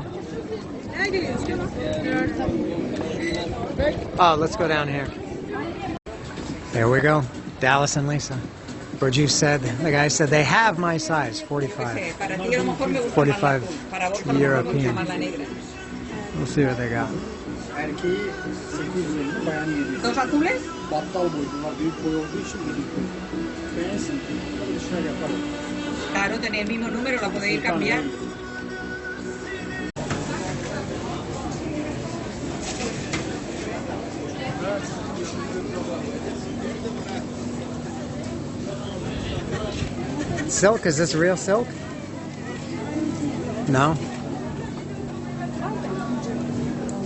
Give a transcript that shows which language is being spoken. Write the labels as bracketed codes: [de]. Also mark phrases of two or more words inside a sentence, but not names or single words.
[en] There are some. Oh, let's go down here. There we go. Dallas and Lisa. Burju said, the guy said they have my size, 45. 45 European. We'll see what they got. [tr] Erkeği 820, bayan 700. [es] ¿Dos azules? [tr] Battal boyunlar büyük boy olduğu için 700. Beğensin. Şöyle yapalım. [es] Claro, tenéis el mismo número, lo podéis cambiar. [en] Silk, is this real silk? No?